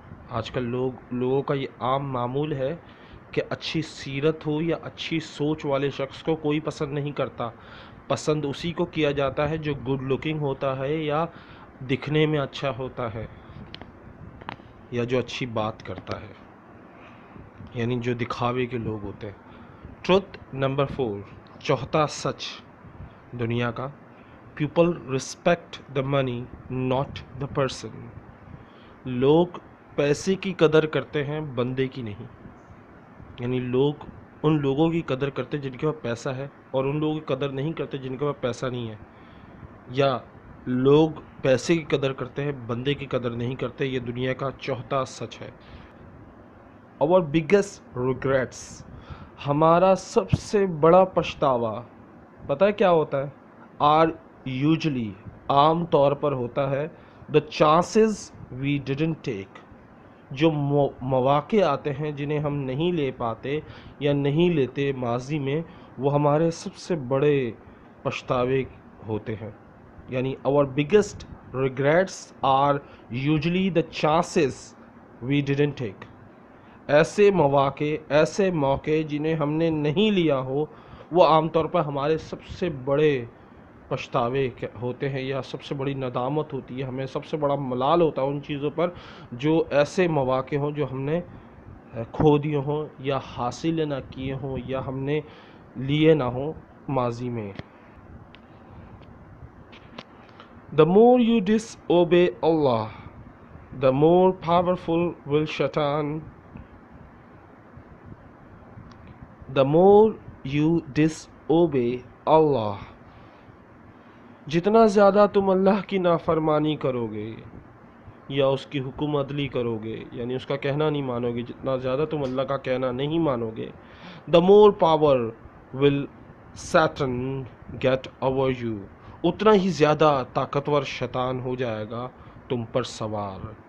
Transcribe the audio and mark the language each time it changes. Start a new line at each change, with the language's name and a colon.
Urdu: آج کل لوگوں کا یہ عام معمول ہے کہ اچھی سیرت ہو یا اچھی سوچ والے شخص کو کوئی پسند نہیں کرتا. پسند اسی کو کیا جاتا ہے جو گڈ لکنگ ہوتا ہے یا دکھنے میں اچھا ہوتا ہے یا جو اچھی بات کرتا ہے، یعنی جو دکھاوے کے لوگ ہوتے ہیں.
English: truth number 4،
Urdu: چوتھا سچ دنیا کا،
English: People respect the money not the person.
Urdu: لوگ پیسے کی قدر کرتے ہیں، بندے کی نہیں. یعنی لوگ ان لوگوں کی قدر کرتے جن کے پاس پیسہ ہے، اور ان لوگوں کی قدر نہیں کرتے جن کے پاس پیسہ نہیں ہے. یا لوگ پیسے کی قدر کرتے ہیں، بندے کی قدر نہیں کرتے. یہ دنیا کا چوتھا سچ ہے. اور
English: biggest regrets,
Urdu: ہمارا سب سے بڑا پچھتاوا پتہ ہے کیا ہوتا ہے؟
English: are usually,
Urdu: عام طور پر ہوتا ہے،
English: The chances we didn't take.
Urdu: جو مواقع آتے ہیں جنہیں ہم نہیں لے پاتے یا نہیں لیتے ماضی میں، وہ ہمارے سب سے بڑے پچھتاوے ہوتے ہیں.
English: یعنی our biggest regrets are usually the chances we didn't take.
Urdu: ایسے مواقع، ایسے موقع جنہیں ہم نے نہیں لیا ہو، وہ عام طور پر ہمارے سب سے بڑے پچھتاوے ہوتے ہیں، یا سب سے بڑی ندامت ہوتی ہے. ہمیں سب سے بڑا ملال ہوتا ہے ان چیزوں پر جو ایسے مواقع ہوں جو ہم نے کھو دیے ہوں، یا حاصل نہ کیے ہوں، یا ہم نے لیے نہ ہوں ماضی میں.
English: The more you disobey Allah, the more powerful will Shaitan. The more you disobey Allah,
Urdu: جتنا زیادہ تم اللہ کی نافرمانی کرو گے یا اس کی حکم عدلی کرو گے، یعنی اس کا کہنا نہیں مانو گے، جتنا زیادہ تم اللہ کا کہنا نہیں مانو گے،
English: the more power will Satan get over you،
Urdu: اتنا ہی زیادہ طاقتور شیطان ہو جائے گا تم پر سوار.